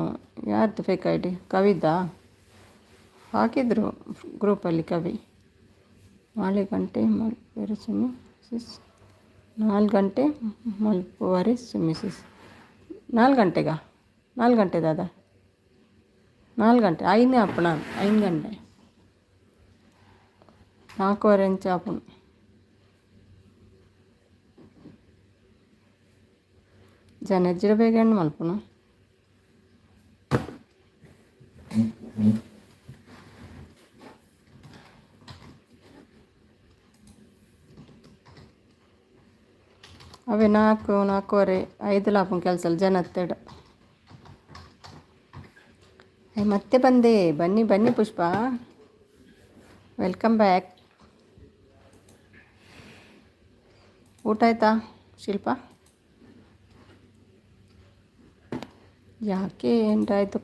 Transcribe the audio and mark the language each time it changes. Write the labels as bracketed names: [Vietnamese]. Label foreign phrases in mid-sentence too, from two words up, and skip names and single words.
[Kannada] ಯಾರ್ದು [English] fake ID? [Kannada] ಕವಿದಾ? ಹಾಕಿದ್ರು ಗ್ರೂಪಲ್ಲಿ ಕವಿ. [Tulu] 4 ಗಂಟೆ ಮಲ್ಪುವರೆ ಸುಮ್ಮಿ ಸಿಸ್ 4 ಗಂಟೆ ಮಲ್ಪುವರೆ ಸುಮ್ಮಿ ಸಿಸ್ 4 ಗಂಟೆಗಾ? 4 ಗಂಟೆ ದಾದಾ? 4 ಗಂಟೆ ಐನೇ ಅಪ್ಪಣ 5 ಗಂಟೆ 4:15 ಇಂಚ ಅಪ್ಪಣ. ಜನಜ್ಜಿರ ಬೇಗ ಹೆಣ್ಣು ಮಲ್ಪುನು. ಅವೇ 4-4:15 5 ಲಾಪನ ಕೆಲಸ ಜನ ಹತ್ತೆಡ. [Kannada] ಮತ್ತೆ ಬಂದೆ. ಬನ್ನಿ ಪುಷ್ಪ, [English] welcome back. [Kannada] ಊಟ ಆಯ್ತಾ ಶಿಲ್ಪ? ಯಾಕೆ ಎಂಟಾಯಿತು?